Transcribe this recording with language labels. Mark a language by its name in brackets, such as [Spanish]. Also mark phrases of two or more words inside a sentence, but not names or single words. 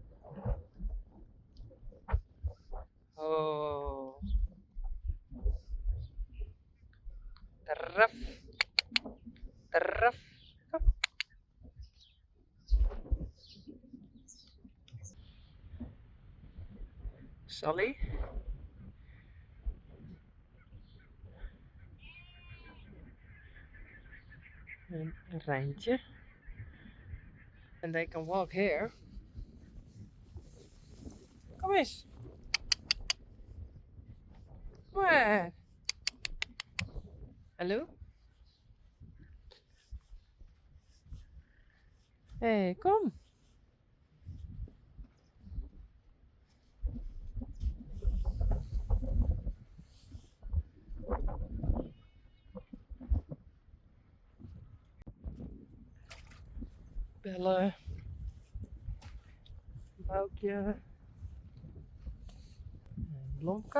[Dutch] Oh. Raf. Raf. Saly. [English] And Reintje. And they can walk here. [Dutch] Kom eens. Kom maar. Hallo? Hey, kom. Belle. Boukje. Blomke.